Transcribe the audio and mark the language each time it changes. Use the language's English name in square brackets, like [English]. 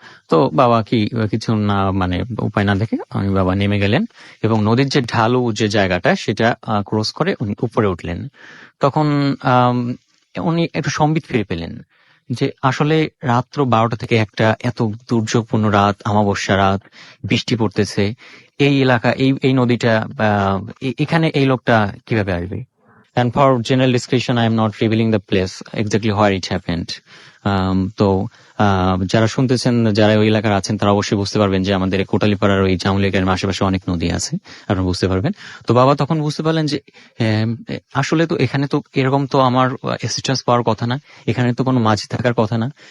[Bangla] তো বাবা কিছু না মানে উপায় না দেখে বাবা নেমে গেলেন, এবং নদীর যে ঢালু যে জায়গাটা সেটা ক্রস করে উনি উপরে উঠলেন। তখন উনি একটু সম্বিত ফিরে পেলেন যে আসলে রাত্র 12টা থেকে একটা এত দুর্যোগপূর্ণ রাত, অমাবস্যা রাত, বৃষ্টি পড়তেছে, এই এলাকা, এই নদীটা, এখানে এই লোকটা কিভাবে আসবে? [English] And for general discretion, I am not revealing the place exactly where it happened. [Bangla] তো যারা শুনতেছেন, যারা ওই এলাকার আছেন, তারা অবশ্যই বুঝতে পারবেন যে আমাদের কোটালীপাড়ার ওই জামুলিয়ার আশেপাশে অনেক নদী আছে, আপনারা বুঝতে পারবেন। তো বাবা তখন বুঝতে পারলেন যে আসলে তো এখানে তো এরকম তো আমার অ্যাসিস্ট্যান্স পাওয়ার কথা না, এখানে তো কোনো মাঝি থাকার কথা না।